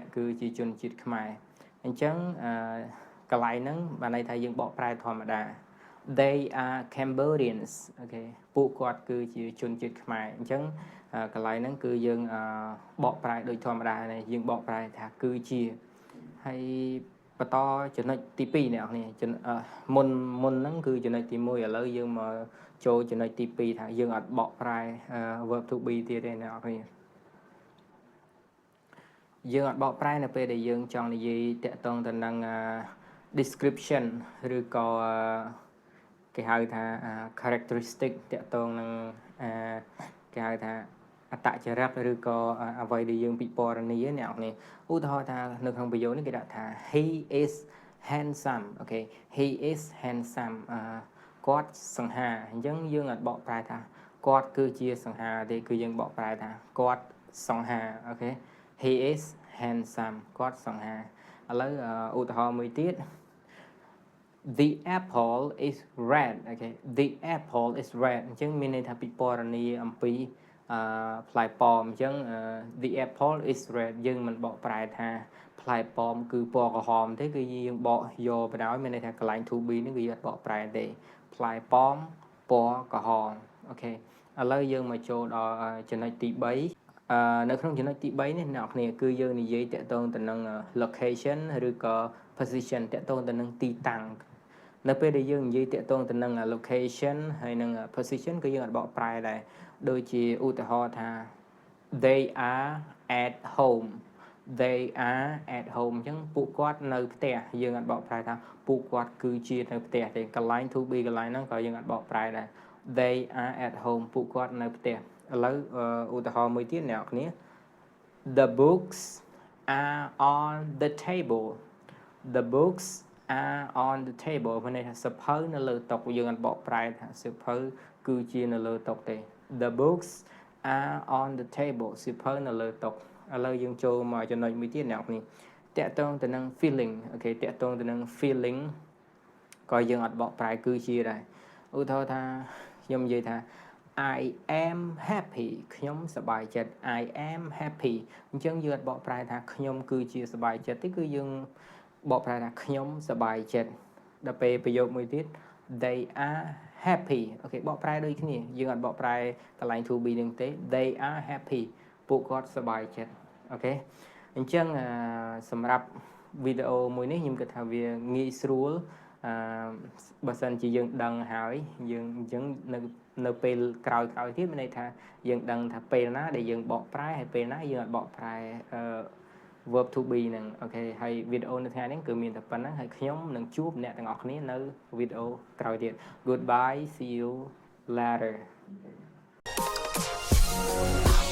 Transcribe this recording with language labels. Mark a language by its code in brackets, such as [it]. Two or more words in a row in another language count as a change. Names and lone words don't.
[km] គឺជាជនជាតិខ្មែរអញ្ចឹងកន្លែងហ្នឹងបានន័យថាយើងបកប្រែធម្មតា [en] They are Cambodians [km] អូខេពួកគាត់គឺជាជនជាតិខ្មែរអញ្ចឹងកន្លែងហ្នឹងគឺយើងបកប្រែដូចធម្មតានេះយើងបកប្រែថាគឺជាហើយបន្តចំណុចទី2អ្នកនរគ្នាមុនហ្នឹងគឺចំណុចទី1ឥឡូវយើងមកចូលចំណុចទី2ថាយើងអត់បកប្រែ [en] verb to be [km] ទៀតទេអ្នកនរគ្នា យើងអត់បកប្រែនៅពេលដែលយើងចង់និយាយតាក់ទងទៅនឹង description ឬក៏គេហៅថា characteristic តាក់ទ ងនឹងគេហៅថាអត្តចរិតឬក៏អ្វីដែលយើងពិពណ៌នាអ្នកនរឧទាហរណ៍ថានៅក្នុងប្រយោគនេះគេដាក់ថា [en] he is handsome [km] អូខេ [en] he is handsome [km] គាត់សង្ហាអញ្ចឹងយើងអត់បកប្រែថាគាត់គឺជាសង្ហាទេគឺយើងបកប្រែថាគាត់សង្ហាអូខេ [en] he is handsome [km] គាត់សង្ហាឥឡូវឧទាហរណ៍មួយទៀត [en] The apple is red អូខេ The apple is red [km] អញ្ចឹងមានន័យថាពិពណ៌នាអំពីផ្លែប៉ោមអញ្ចឹង [en] The apple is red [km] យើងមិនបកប្រែថាផ្លែប៉ោមគឺពណ៌ក្រហមទេគឺយើងបកយកបណ្ដោយមានន័យថាកន្លែង [en] to be [km] នេះគឺយើងអត់បកប្រែទេផ្លែប៉ោមពណ៌ក្រហមអូខេឥឡូវយើងមកចូលដល់ចំណុចទី3នៅក្នុងចំណុចទី3នេះអ្នកនរគ្នាគឺយើងនិយាយតាក់ទងទៅនឹង location ឬក៏ position តាក់ទងទៅនឹងទីតាំង នៅពេលដែលយើងនិយាយតាក់ទងទៅនឹង location ហើយនឹង position គឺយើងអត់បកប្រែដែរដូចជាឧទាហរណ៍ថា [en] they are at home [km] they are at home អញ្ចឹងពួកគាត់នៅផ្ទះយើងអត់បកប្រែថាពួកគាត់គឺជានៅផ្ទះទេកន្លែង [en] to be [km] កន្លែងហ្នឹងក៏យើងអត់បកប្រែដែរ [en] they are at home [km] ពួកគាត់នៅផ្ទះឥឡូវឧទាហរ ណ៍មួយទៀតអ្នកនរគ្នា [en] the books are on the table the books are on the table [km] មានន័យថាសៀវភៅនៅលើតុយើងអត់បកប្រែថាសៀវភៅគឺជានៅលើតុទេ [en] the books are on the table [km] សៀវភៅនៅលើតុឥឡូវយើងចូលមកចំណុចមួយទៀតអ្នក នរតាក់ទងទៅនឹង feeling អូខេតាក់ទងទៅនឹង feeling ក៏យើងអត់បកប្រែគឺជាដែរឧទាហរណ៍ថាខ្ញុំនិយាយថា [en] I am happy [km] ខ្ញុំសប្បាយចិត្ត [en] I am happy [km] អញ្ចឹងយើងអត់បកប្រែថា ខ្ញុំគឺជាសប្បាយចិត្តទេគឺយើងបកប្រែថាខ្ញុំសប្បាយចិត្តដល់ពេលប្រយោគមួយទៀត [en] they are happy [km] អូខេបកប្រែដូចគ្នាយើងអត់បកប្រែកន្លែង [en] to be [km] នឹងទេ [en] they are happy [km] ពួកគាត់សប្បាយចិត្តអូខេអញ្ចឹងសម្រាប់វីដេអូមួយនេះខ្ញុំគិតថាវាងាយស្រួលបើសិនជាយើងដឹងហើយយើងអញ្ចឹងនៅពេលក្រោយទៀតមានន័យថាយើងដឹងថាពេលណាដែលយើងបកប្រែហើយពេលណាយើងអត់បកប្រែ [en] verb to be [km] ហ្នឹងអូខេហើយវីដេអូនៅថ្ងៃនេះគឺមានតែប៉ុណ្្នឹងហើយខ្ញុំនឹងជួបអ្នកទាំងអស់គ្នានៅវីដេអូក្រោយទៀត [en] Goodbye see you later